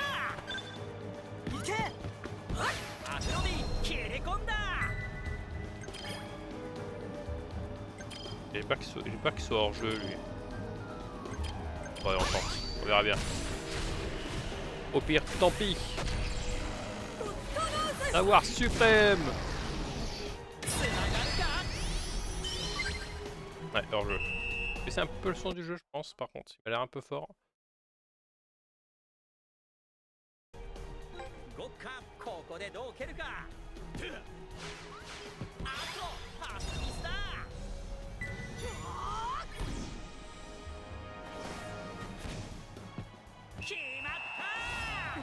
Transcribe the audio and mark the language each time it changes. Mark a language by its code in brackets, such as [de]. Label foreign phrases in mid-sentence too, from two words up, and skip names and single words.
[ja] 行け。アフロディ切り込んだ [fr] J'ai peur qu'il soit hors jeu lui. Ouais, on tente. On verra bien. Au pire, tant pis. Savoir suprême. [ja] つながるか [fr] Ouais, hors jeu. Mais c'est un peu le son du jeu, je pense, par contre. Il a l'air un peu fort. [ja] ゴッカここでどう蹴るかあとパスミスだ決まった